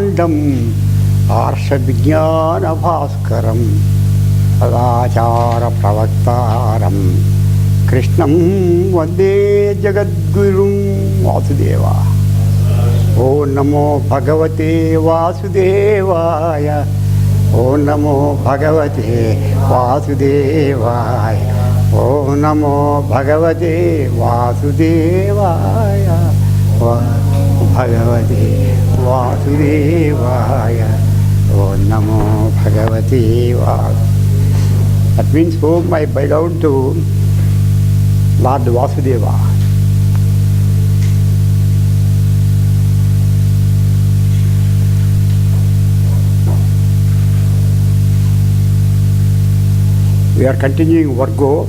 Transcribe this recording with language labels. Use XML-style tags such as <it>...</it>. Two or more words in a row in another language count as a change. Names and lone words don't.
<sa>అఖండం ఆర్షవిజ్ఞానభాస్కరం సదాచార ప్రవక్తారం కృష్ణం వందే జగద్గురుం వాసుదేవ. ఓం నమో భగవతే వాసుదేవాయ. ఓం నమో భగవతే వాసుదేవాయ. ఓం నమో భగవతే వాసుదేవాయ. భగవతే వాసుదేవాయ. ఓం నమో భగవతే</sa> <en>That means, Om, I bow down to Lord Vasudeva. We are continuing Virgo.</en>